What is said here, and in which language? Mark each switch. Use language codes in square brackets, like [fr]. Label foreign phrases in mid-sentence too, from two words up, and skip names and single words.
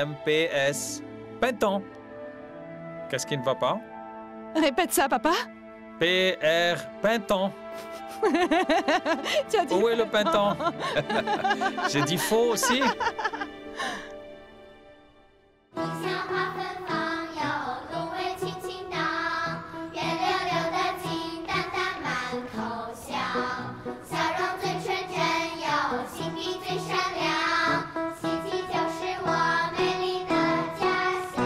[fr] P-R-I-N-T-E-M-P-S. Printemps. Qu'est-ce qui ne va pas? Répète ça, papa. P-R, printemps. Tu as dit Où est le printemps? J'ai dit faux aussi. [zh] 地下花芬芳，有芦苇轻轻荡，圆溜溜的金蛋蛋满口香，笑容最纯真，有心地最善良，奇迹就是我美丽的家乡。